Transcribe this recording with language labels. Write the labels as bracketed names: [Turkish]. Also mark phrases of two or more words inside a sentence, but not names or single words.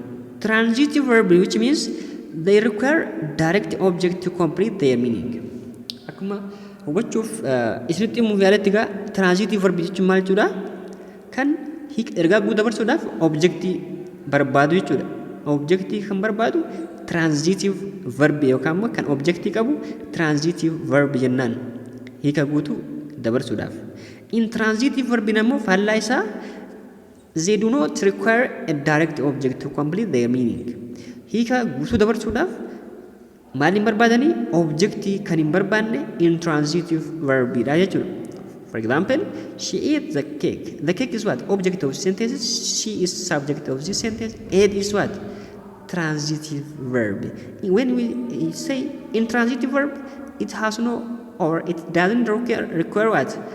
[English] Transitive verb, which means they require direct object to complete their meaning. [Oromo] Akkuma hubachuuf isinitti himuuf yaaletti egaa [English] transitive verb [Oromo] jechuun maal jechuudha? Kan ergaa guutuu dabarsuudhaaf objectii barbaadu jechuudha. Objectii kan barbaadu [English] transitive verb [Oromo] yookaan immoo kan objectii qabu [English] transitive verb [Oromo] jennaan hiika guutuu dabarsuudhaaf. [English] Intransitive verb [Oromo] immoo faallaa isaa [English] they do not require a direct object to complete their meaning. [Oromo] Hiika guutuu dabarsuudhaaf maaliin barbaadanii? Objectii kan hin barbaanne [English] intransitive verbidha [Oromo] jechuudha. [English] For example, she ate the cake. The cake is what? Object of sentence. She is subject of this sentence. Ate is what? Transitive verb. When we say intransitive verb, it has no or it doesn't require what?